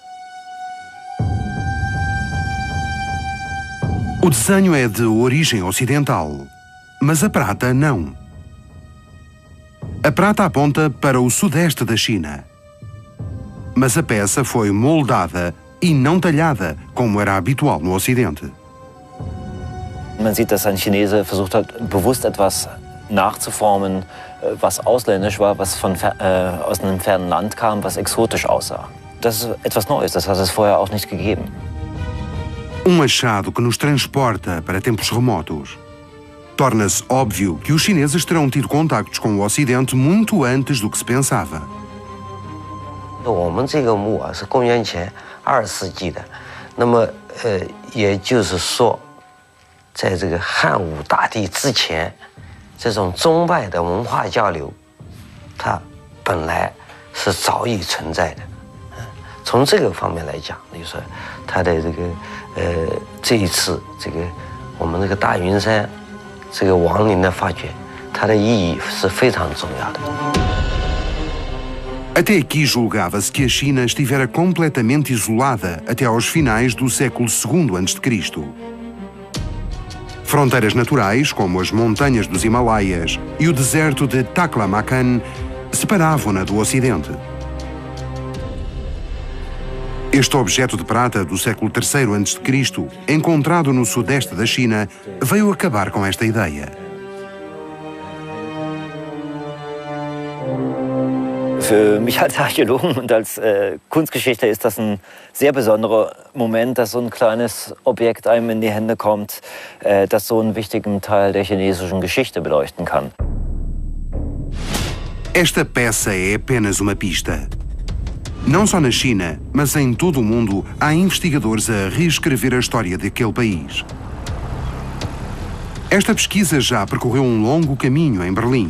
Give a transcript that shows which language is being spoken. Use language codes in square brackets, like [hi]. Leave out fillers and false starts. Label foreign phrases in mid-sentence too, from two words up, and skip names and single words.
[pt] O desenho é de origem ocidental, mas a prata não. A prata aponta para o sudeste da China. Mas a peça foi moldada e não talhada, como era habitual no Ocidente. [de] Man sieht, dass ein Chinese versucht hat, bewusst etwas nachzuformen, was ausländisch war, was aus einem fernen Land kam, was exotisch aussah. Das ist etwas Neues, das hat es vorher auch nicht gegeben. [pt] Achado que nos transporta para tempos remotos. Torna-se óbvio que os chineses terão tido contactos com o Ocidente muito antes do que se pensava. [zh] 我们这个墓啊是公元前2世纪的，那么也就是说，在这个汉武大帝之前，这种宗派的文化交流，它本来是早已存在的。从这个方面来讲，就是说它的这个这一次这个我们这个大云山这个王陵的发掘，它的意义是非常重要的。 [pt] Até aqui julgava-se que a China estivera completamente isolada até aos finais do século II a.C. Fronteiras naturais, como as montanhas dos Himalaias e o deserto de Taklamakan, separavam-na do Ocidente. Este objeto de prata do século III a.C., encontrado no sudeste da China, veio acabar com esta ideia. [de] Für mich als Archäologen und als Kunstgeschichte ist das ein sehr besonderer Moment, dass so ein kleines Objekt einem in die Hände kommt, das so einen wichtigen Teil der chinesischen Geschichte beleuchten kann. [pt] Esta peça é apenas uma pista. Não só na China, mas em todo o mundo, há investigadores a reescrever a história daquele país. Esta pesquisa já percorreu um longo caminho em Berlim.